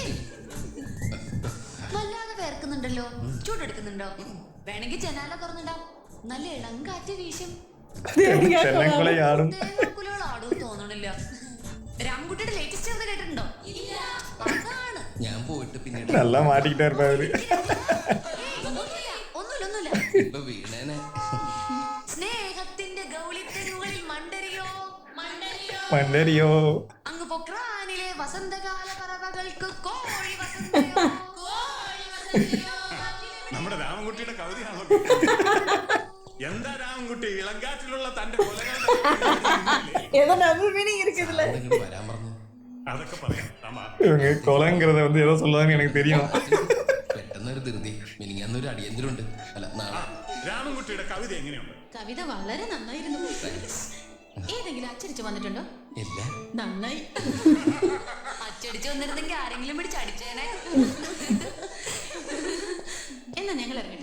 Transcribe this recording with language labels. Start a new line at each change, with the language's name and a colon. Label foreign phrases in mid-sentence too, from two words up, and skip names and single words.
Malayalam: വല്ലാതെ വേർക്കുന്നുണ്ടല്ലോ. ചൂടെടുക്കുന്നുണ്ടോ? വേണമെങ്കിൽ ജനാല തുറന്നിടാം. നല്ല ഇളം കാറ്റ് വീശും. ചെല്ലക്കുളയാടും. തേങ്ങാക്കുലകൾ ആടും തോന്നണില്ല. രാമൻകുട്ടിയുടെ ലേറ്റസ്റ്റ് ചെറുത് കേട്ടിട്ടുണ്ടോ? അതാണ്. ഞാൻ പോയിട്ട് പിന്നീട്
Tamil: நல்லா மாட்டிக்கிட்டே இருப்பாரு.
Malayalam: ഒന്നുമില്ല. ഇപ്പൊ വീണേനെ. സ്നേഹത്തിന്റെ ഗൗളിത്തെങ്ങുകളിൽ മണ്ടരിയോ മണ്ടരിയോ അങ്ങ് പൊക്രാനിലെ വസന്തകാല പറവകൾക്ക് കോഴി വസന്തയോ. നമ്മുടെ രാമൻകുട്ടിയുടെ കവിതയാണോ? എന്താ രാമൻകുട്ടി ഇളങ്കാറ്റിലുള്ള തന്റെ
Tamil: ஏதோ
English: double meaning
Tamil: இருக்குதுல.
Malayalam: ഇങ്ങോട്ട് വരാൻ പറഞ്ഞു. അതൊക്കെ പറയാം.
Tamil: இவங்க கொலைங்கிறத வந்து ஏதோ சொல்லுவாங்கன்னு எனக்கு தெரியும்.
Malayalam: പെട്ടെന്നൊരു ധൃതി. മിനിങ്ങന്നൊരു അടിയന്തരമുണ്ട്. അല്ല നാളെ രാമൻകുട്ടിയുടെ കവിത എങ്ങനെയുണ്ട്? കവിത വളരെ നന്നായിരുന്നു. ഏതെങ്കിലും അച്ചടിച്ചു വന്നിട്ടുണ്ടോ? ഇല്ല. നന്നായി. അച്ചടിച്ചു വന്നിരുന്നെങ്കിൽ ആരെങ്കിലും പിടിച്ച് അടിച്ചേനെ. എന്നാ ഞങ്ങൾ ഇറങ്ങട്ടെ.